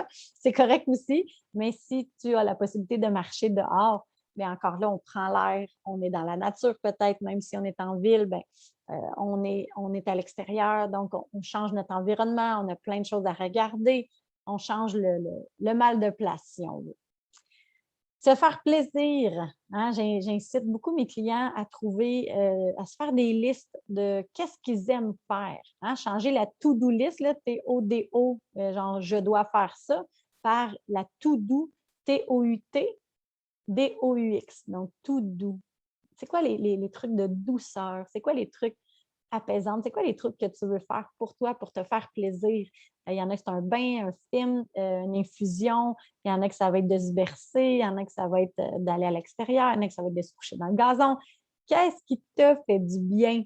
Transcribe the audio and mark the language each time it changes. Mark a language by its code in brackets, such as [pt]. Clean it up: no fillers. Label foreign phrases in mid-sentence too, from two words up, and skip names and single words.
[fr] C'est correct aussi, mais si tu as la possibilité de marcher dehors, bien encore là, on prend l'air, on est dans la nature peut-être, même si on est en ville, bien, on est à l'extérieur, donc on change notre environnement, on a plein de choses à regarder, on change le mal de place, si on veut. Se faire plaisir, hein, j'incite beaucoup mes clients à trouver, à se faire des listes de qu'est-ce qu'ils aiment faire. Hein, changer la [en] to-do list, [fr] là, T-O-D-O, genre je dois faire ça, par la to-do, T-O-U-T, D-O-U-X, donc to-do. C'est quoi les trucs de douceur? C'est quoi les trucs apaisants? C'est quoi les trucs que tu veux faire pour toi, pour te faire plaisir? Il y en a que c'est un bain, un film, une infusion. Il y en a que ça va être de se bercer. Il y en a que ça va être d'aller à l'extérieur. Il y en a que ça va être de se coucher dans le gazon. Qu'est-ce qui te fait du bien?